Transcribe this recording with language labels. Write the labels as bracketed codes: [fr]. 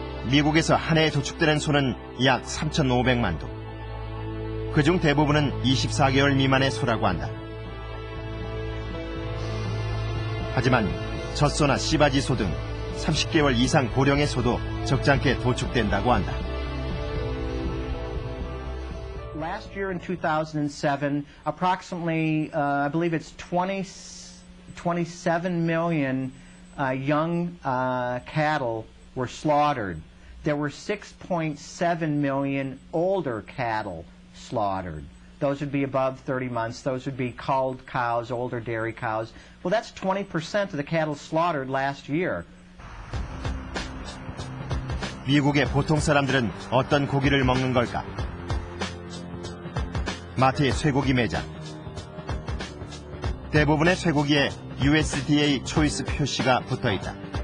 [ko] 미국에서 한 해에 도축되는 소는 약 3,500만 도. 그중 대부분은 24개월 미만의 소라고 한다. 하지만 젖소나 씨바지소 등 30개월 이상 고령의 소도 적잖게 도축된다고 한다. [en] Last year in 2007, approximately, I believe it's 27 million young cattle were slaughtered. There were 6.7 million older cattle slaughtered. Those would be above 30 months. Those would be culled cows, older dairy cows. Well, that's 20% of the cattle slaughtered last year. [ko] 미국의 보통 사람들은 어떤 고기를 먹는 걸까? 마트의 쇠고기 매장. 대부분의 쇠고기에 USDA 초이스 표시가 붙어있다.